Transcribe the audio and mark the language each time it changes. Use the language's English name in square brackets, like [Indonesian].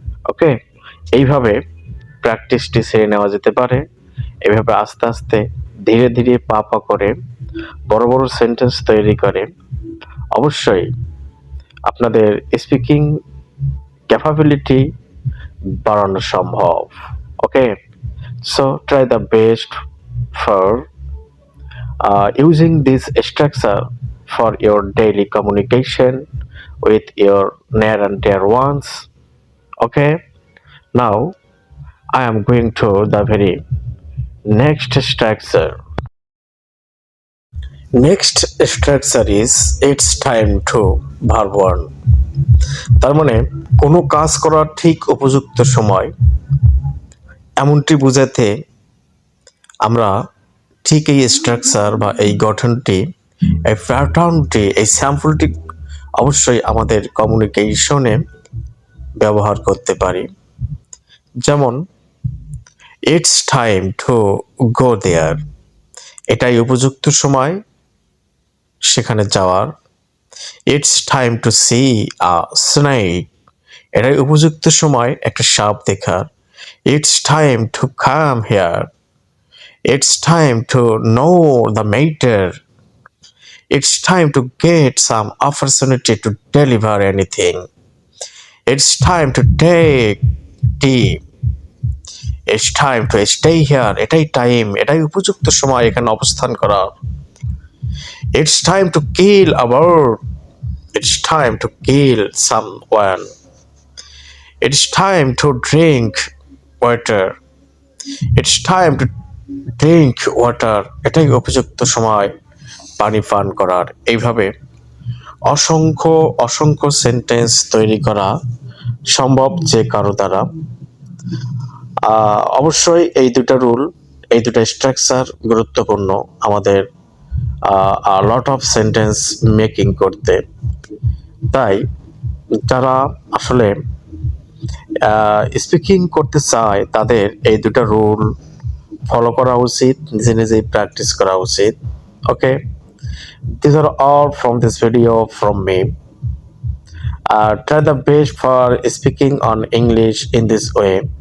[Bangla] ওকে, এইভাবে প্র্যাকটিসটি সেরে নেওয়া যেতে পারে। এইভাবে আস্তে আস্তে ধীরে ধীরে পা করে বড় বড় সেন্টেন্স তৈরি করে অবশ্যই আপনাদের স্পিকিং ক্যাপাবিলিটি বাড়ানো সম্ভব। [English] Okay, so try the best for using this structure for your daily communication with your near and dear ones. Okay, now I am going to the very next structure. Next structure is it's time to verb one. [Bangla] তার মানে কোনো কাজ করার ঠিক উপযুক্ত সময়, এমনটি বোঝাতে আমরা ঠিক এই স্ট্রাকচার বা এই গঠনটি, এই প্যাটার্নটি, এই স্যাম্পলটি অবশ্যই আমাদের কমিউনিকেশনে ব্যবহার করতে পারি। যেমন [English] it's time to go there, [Bangla] এটাই উপযুক্ত সময় সেখানে যাওয়ার। [English] it's time to see a snake, [Bangla] এটাই উপযুক্ত সময় একটা সাপ দেখার। [English] It's time to come here, it's time to know the matter. It's time to get some opportunity to deliver anything. It's time to take tea. It's time to stay here. [Bangla] এটাই time, এটাই উপযুক্ত সময় এখানে অবস্থান করা। [English] It's time to kill a bird. It's time to kill someone. It's time to drink water. It's time to drink water, [Bangla] এটাই উপযুক্ত সময় পানি পান করার। এইভাবে অসংখ্য অসংখ্য সেন্টেন্স তৈরি করা সম্ভব যে কারো দ্বারা। অবশ্যই এই দুটা রুল, এই দুটা স্ট্রাকচার গুরুত্বপূর্ণ আমাদের [English] a lot of sentence making করতে। [Bangla] তাই যারা আসলে স্পিকিং করতে চায় তাদের এই দুটো রুল ফলো করা উচিত, নিজে নিজেই প্র্যাকটিস করা উচিত। [English] Okay, these are all from this video from me. Try the best for speaking on English in this way.